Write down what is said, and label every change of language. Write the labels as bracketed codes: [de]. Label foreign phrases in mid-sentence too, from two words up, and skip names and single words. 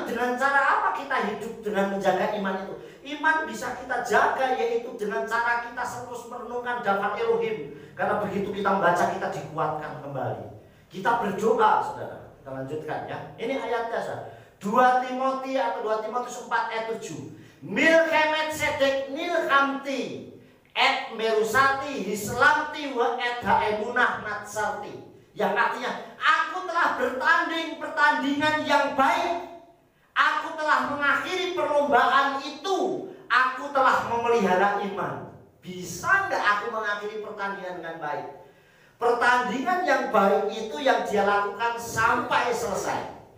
[id] Dengan cara apa kita hidup dengan menjaga iman itu? Iman bisa kita jaga, yaitu dengan cara kita terus merenungkan daftar Elohim. Karena begitu kita membaca, kita dikuatkan kembali. Kita berdoa, saudara. Kita lanjutkan ya. Ini ayatnya, saudara. 2 Timothy atau 2 Timotius 4 ayat 7. [he] מלחמת צדק נלחמתי את מרוצתי השלמתי ואת האמונה נצרתי. [id] Yang artinya, aku telah bertanding pertandingan yang baik. Aku telah mengakhiri perlombaan itu. Aku telah memelihara iman. Bisa nggak aku mengakhiri pertandingan dengan baik? Pertandingan yang baik itu yang dia lakukan sampai selesai.